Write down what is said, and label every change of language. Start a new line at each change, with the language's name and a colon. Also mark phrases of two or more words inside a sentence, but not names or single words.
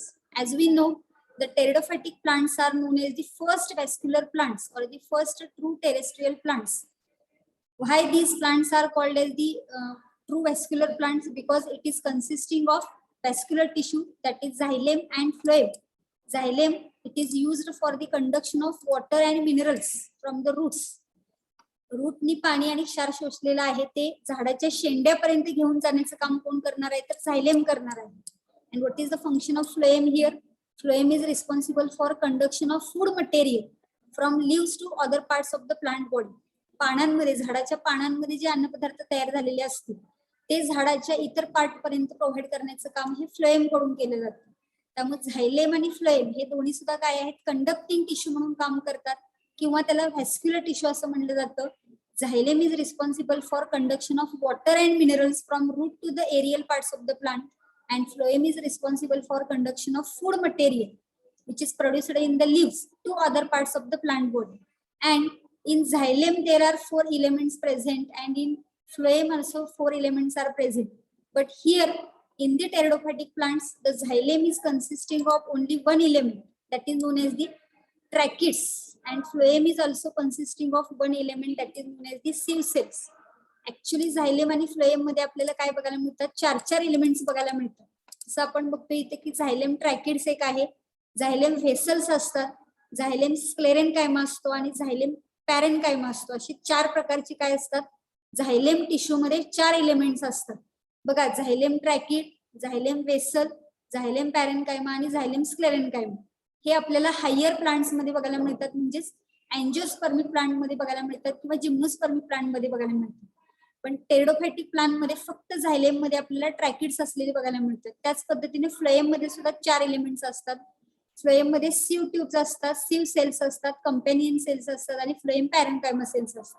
English: As we know, the pteridophytic plants are known as the first vascular plants or the first true terrestrial plants. Why these plants are called as the true vascular plants? Because it is consisting of vascular tissue, that is xylem and phloem. Xylem, it is used for the conduction of water and minerals from the roots.
Marathi: रूटनी पाणी आणि क्षार शोषलेलं आहे ते झाडाच्या शेंड्यापर्यंत घेऊन जाण्याचं काम कोण करणार आहे, तर झायलेम करणार आहे.
English: And what is the function of phloem here? Phloem is responsible for conduction of food material from leaves to other parts of the plant body.
Marathi: पानांमध्ये, झाडाच्या पानांमध्ये जे अन्नपदार्थ तयार झालेले असतील ते झाडाच्या इतर पार्ट पर्यंत प्रोव्हाइड करण्याचं काम हे फ्लोएम कडून केलं जातं. त्यामुळे झायलेम आणि फ्लोएम हे दोन्ही सुद्धा काय आहेत,
English: conducting tissue
Marathi: म्हणून काम करतात किंवा त्याला
English: vascular tissue
Marathi: असं म्हणलं जातं.
English: Xylem is responsible for conduction of water and minerals from root to the aerial parts of the plant, and phloem is responsible for conduction of food material which is produced in the leaves to other parts of the plant body. And in xylem there are 4 elements present, and in phloem also 4 elements are present. But here in the pteridophytic plants the xylem is consisting of only one element, that is known as the tracheids, and phloem is also consisting of one element, that is known as the sieve cells. Actually xylem
Marathi: आणि phloem मध्ये आपल्याला काय बघायला मिळतात, 4 एलिमेंट्स बघायला मिळतात. जसं आपण बघतो इथे की
English: xylem tracheids
Marathi: एक आहे,
English: xylem vessels
Marathi: असतात,
English: xylem sclerenchyma
Marathi: असतो आणि
English: xylem parenchyma
Marathi: असतो. अशी 4 प्रकारची काय असतात,
English: xylem tissue
Marathi: मध्ये 4 एलिमेंट्स असतात बघा.
English: xylem trachid, xylem vessel, xylem parenchyma
Marathi: आणि
English: xylem sclerenchyma
Marathi: हे आपल्याला
English: higher plants
Marathi: मध्ये बघायला मिळतात, म्हणजेच
English: angiospermic plant
Marathi: मध्ये बघायला मिळतात किंवा
English: gymnospermic plant
Marathi: मध्ये बघायला मिळतात. पण
English: pteridophytic plant
Marathi: मध्ये फक्त झायलेम मध्ये आपल्याला ट्रॅकिड्स असलेले बघायला मिळतात. त्याच पद्धतीने फ्लोएम मध्ये सुद्धा 4 एलिमेंट्स असतात. फ्लोएम मध्ये
English: sieve tubes
Marathi: असतात,
English: sieve cells
Marathi: असतात,
English: companion cells
Marathi: असतात आणि
English: phloem parenchyma cells
Marathi: असतात.